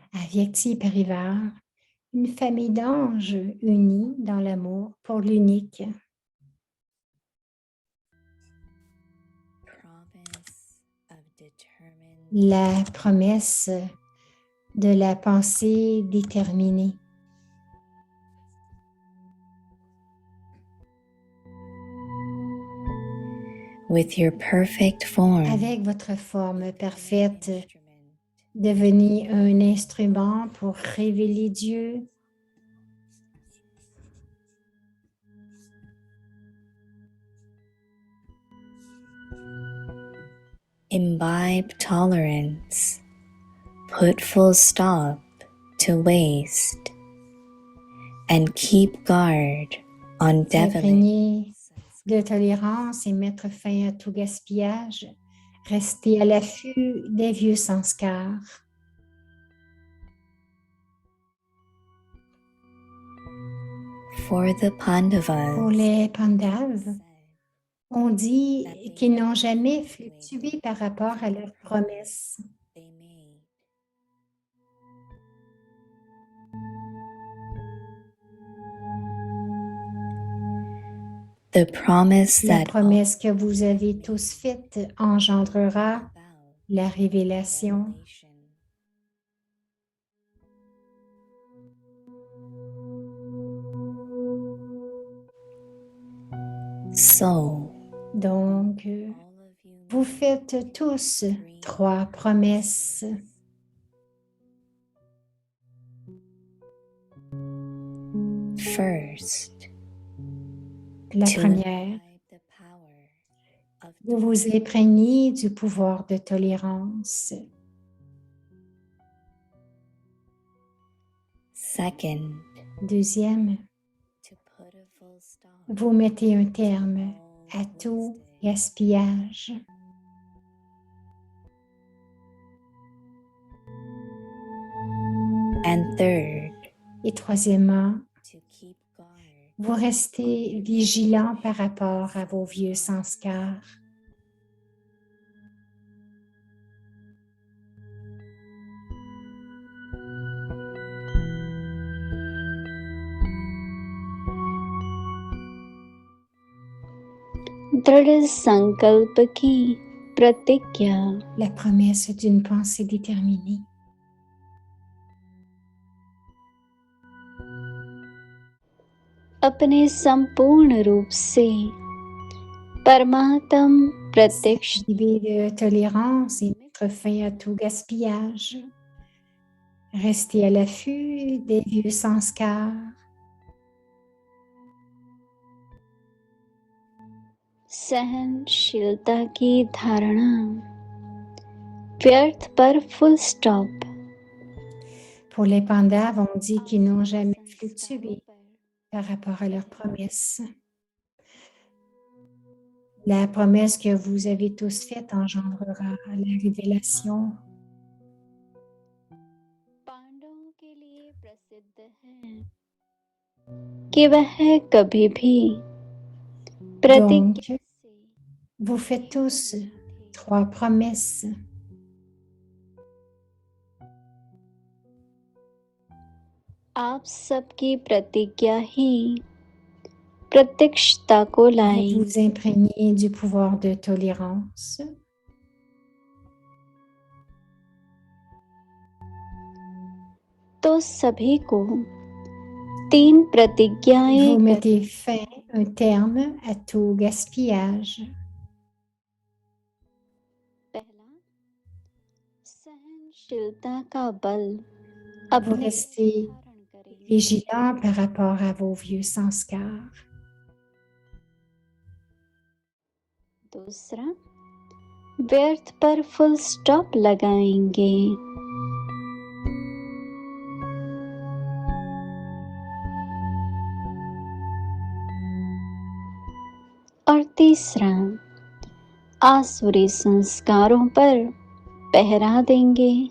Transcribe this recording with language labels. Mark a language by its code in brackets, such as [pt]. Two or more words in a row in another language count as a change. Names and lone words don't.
[hi] अव्यक्ति परिवार, [fr] une famille d'anges unis dans l'amour pour l'unique. [en] Promise of determined [fr] La promesse de la pensée déterminée. [en] with your perfect form. [fr] Avec votre forme parfaite, [en] Instrument [fr] devenez un instrument pour révéler Dieu. [en] imbibe tolerance, put full stop to waste, and keep guard on [fr] S'imprégner [en] devilish. [fr] de tolérance et mettre fin à tout gaspillage. Restez à l'affût des vieux sanskars. [en] For the Pandavas, [fr] Pour les Pandavas, [en] said, [fr] on dit qu'ils n'ont jamais fluctué par rapport à leurs promesses. [en] they made. The promise [fr] La [en] that [fr] promesse que vous avez tous faite engendrera [en] about [fr] la révélation. [en] revelation. So, [fr] Donc, [en] all of you [fr] vous faites tous 3 promesses. [en] first, [fr] La [en] to [fr] première, [en] imbibe the power of [fr] vous vous imprégnez du pouvoir de tolérance. [en] second, [fr] Deuxième, [en] to put a full stop [fr] vous mettez un terme [en] all [fr] à tout [en] wasted. [fr] gaspillage. [en] And third, [fr] Et troisièmement, [en] to keep guard [fr] vous restez vigilant par rapport à vos vieux sanskars. [hi] दृढ़ संकल्प की प्रतिज्ञा [fr] La promesse d'une pensée déterminée. [hi] अपने संपूर्ण रूप से परमात्म प्रत्यक्ष [fr] S'imbiber de tolérance et mettre fin à tout gaspillage. Restez à l'affût des vieux sanskars. [hi] सहनशीलता की धारणा व्यर्थ पर [en] full stop [fr] Pour les Pandavas, on dit qu'ils n'ont jamais fluctué par rapport à leurs promesses. La promesse que vous avez tous faite engendrera la révélation. [hi] पांडवों के लिए प्रसिद्ध है कि वह कभी भी प्रतिज्ञा [fr] Donc, vous faites tous 3 promesses. [hi] आप सबकी प्रतिज्ञा ही प्रत्यक्षता को [fr] Vous [hi] लाई [fr] vous imprégnez du pouvoir de tolérance. [hi] तो सभी को 3 प्रतिज्ञाएं [fr] Vous mettez fin, un terme à tout gaspillage. [hi] पहला सहनशीलता का बल [fr] Vous [hi] अपने [fr] restez [hi] धारण करें [fr] vigilant par rapport à vos vieux sanskars. [hi] दूसरा व्यर्थ पर [en] full stop [hi] लगाएंगे और तीसरा आसुरी संस्कारों पर पहरा देंगे